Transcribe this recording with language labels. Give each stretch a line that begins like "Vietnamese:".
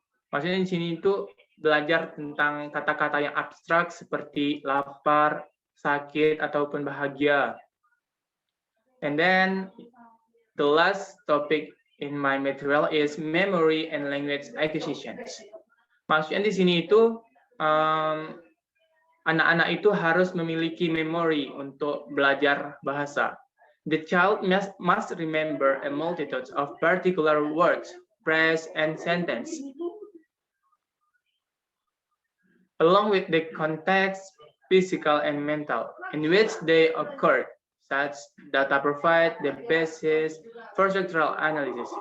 Indonesian: Maksudnya di sini itu belajar tentang kata-kata yang abstrak seperti lapar, sakit, ataupun bahagia.
English: And then the last topic in my material is memory and language acquisitions.
Indonesian: Maksudnya di sini itu anak-anak itu harus memiliki memori untuk belajar bahasa.
English: The child must remember a multitude of particular words, phrase, and sentence, along with the context, physical and mental, in which they occurred. Such data provide the basis for structural analysis.